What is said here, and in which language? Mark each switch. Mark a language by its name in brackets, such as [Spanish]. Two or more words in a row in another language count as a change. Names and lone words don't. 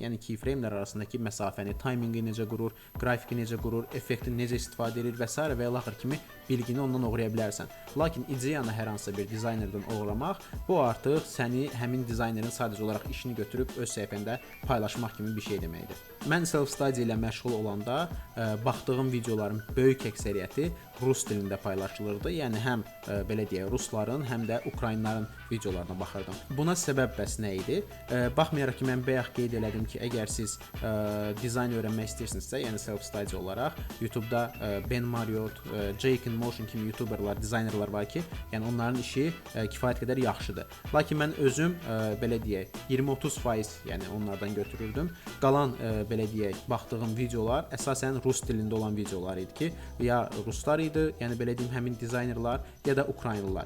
[Azerbaijani] Yəni keyframe'lər arasındakı məsafəni, timingi necə qurur, qrafiki necə qurur, effekti necə istifadə edir və s. və ilaxır kimi bilgini ondan oğraya bilərsən. Lakin ideyanı hər hansısa bir dizaynerdən oğramaq, bu artıq səni həmin dizaynerin sadəcə olaraq işini götürüb öz səhifəndə paylaşmaq kimi bir şey deməkdir. Mən self-study ilə məşğul olanda baxdığım videoların böyük əksəriyyəti rus dilində paylaşılırdı. Yəni həm belə deyək, rusların, həm də ukraynların videolarına baxırdım. Buna səbəb bəs nə idi? Baxmayaraq ki, mən bayaq qeyd elədim ki, əgər siz dizayn öyrənmək istəyirsinizsə, yəni self-study olaraq YouTube-da Ben Marriott, Jake in Motion kimi YouTuberlar, dizaynerlar var ki, yəni onların işi kifayət qədər yaxşıdır. Lakin mən özüm belə deyək, 20-30%, yəni onlardan götürürdüm. Qalan belə deyək, baxdığım videolar əsasən rus dilində olan videolar idi ki, ya ruslar idi, yəni belə deyim, həmin dizaynerlar, ya da ukraynalılar.